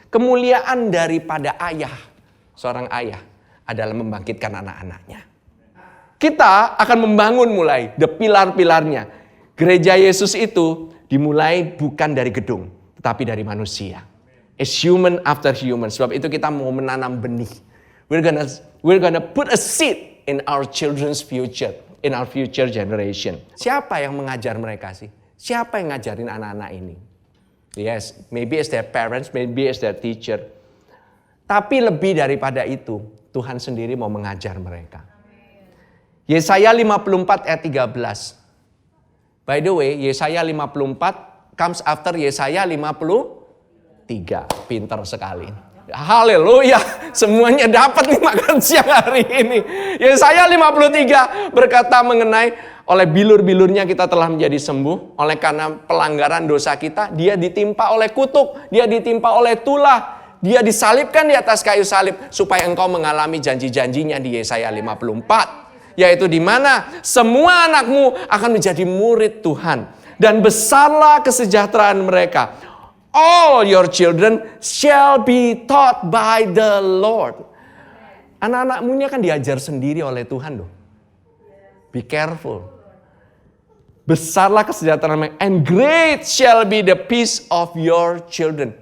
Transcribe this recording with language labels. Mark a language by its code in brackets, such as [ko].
[id] Kemuliaan daripada ayah, seorang ayah, adalah membangkitkan anak-anaknya. Kita akan membangun mulai the pilar-pilarnya. Gereja Yesus itu dimulai bukan dari gedung, tetapi dari manusia. [en] It's human after human. [id] Sebab itu kita mau menanam benih. [en] We're gonna put a seed in our children's future, in our future generation. [id] Siapa yang mengajar mereka sih? Siapa yang ngajarin anak-anak ini? [en] Yes, maybe it's their parents, maybe it's their teacher. [id] Tapi lebih daripada itu, Tuhan sendiri mau mengajar mereka. Yesaya 54 ayat 13. [en] By the way, Yesaya 54 comes after Yesaya 53. [id] Pinter sekali. Haleluya, semuanya dapat nih makan siang hari ini. Yesaya 53 berkata mengenai oleh bilur-bilurnya kita telah menjadi sembuh. Oleh karena pelanggaran dosa kita, dia ditimpa oleh kutuk, dia ditimpa oleh tulah. Dia disalibkan di atas kayu salib supaya engkau mengalami janji-janjinya di Yesaya 54. Yaitu di mana semua anakmu akan menjadi murid Tuhan. Dan besarlah kesejahteraan mereka. [en] All your children shall be taught by the Lord. [id] Anak-anakmu ini akan diajar sendiri oleh Tuhan loh. [en] Be careful. [id] Besarlah kesejahteraan mereka. [en] And great shall be the peace of your children.